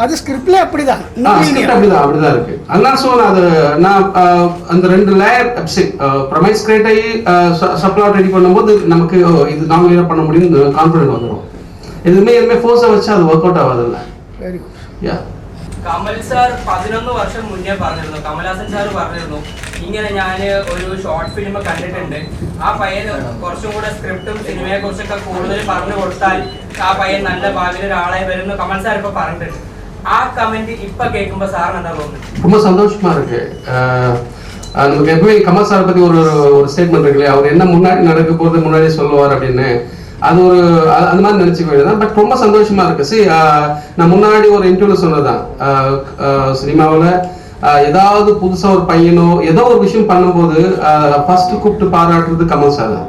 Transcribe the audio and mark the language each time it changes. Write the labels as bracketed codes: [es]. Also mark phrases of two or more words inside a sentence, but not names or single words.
[ta] அது ஸ்கிரிப்ட்ல அப்படிதான் அப்படிதான் இருக்கு. அதனால ஸோ நான் அந்த 2 [en] layer premise create [ta] ஆகி [en] subplot ready [ta] பண்ணும்போது நமக்கு இது நான் லீனியரா பண்ண முடியும்னு கான்ஃபிடென்ட் வந்துடும். எதுவுமே ஃபோர்ஸா வச்சா அது [en] work out [ta] ஆகாதுல்ல. [en] very good. [ta] யா [ml] കമൽ സാർ 11 വർഷം മുന്നേ പറഞ്ഞിരുന്നു, കമൽഹാസൻ സാർ പറഞ്ഞിരുന്നു, ഇങ്ങനെ ഞാൻ ഒരു [en] short film [ml] കണ്ടിട്ടുണ്ട്, ആ പയ്യൻ കുറച്ചും കൂടെ സ്ക്രിപ്റ്റും സിനിമയെ കുറിച്ചൊക്കെ കൂടുതൽ പറഞ്ഞു കൊടുത്താൽ ആ പയ്യൻ നല്ല ഭാവിയിൽ ഒരാളായി വരുന്നു കമൽ സാർ ഇപ്പൊ പറഞ്ഞിട്ടുണ്ട്. ആ കമന്റ് ഇപ്പൊ കേൾക്കുമ്പോ சார் എന്താ തോന്നുന്നത്? [ta] ரொம்ப சந்தோஷமா இருக்கு. நமக்கு எப்பவுமே கமல் சார் பத்தி ஒரு ஸ்டேட்மெண்ட் இருக்கு இல்லையா, அவர் என்ன முன்னாடி நடக்க போறது முன்னாடியே சொல்லுவார் அப்படின்னு, அது ஒரு அந்த மாதிரி நினைச்சுக்க வேண்டியதான். பட் ரொம்ப சந்தோஷமா இருக்கு. நான் முன்னாடி ஒரு இன்டர்வியூல சொன்னதான், சினிமாவில் ஏதாவது புதுசா ஒரு பையனோ ஏதோ ஒரு விஷயம் பண்ணும்போது ஃபர்ஸ்ட் கூப்பிட்டு பாராட்டுறது கமல் சார் தான்.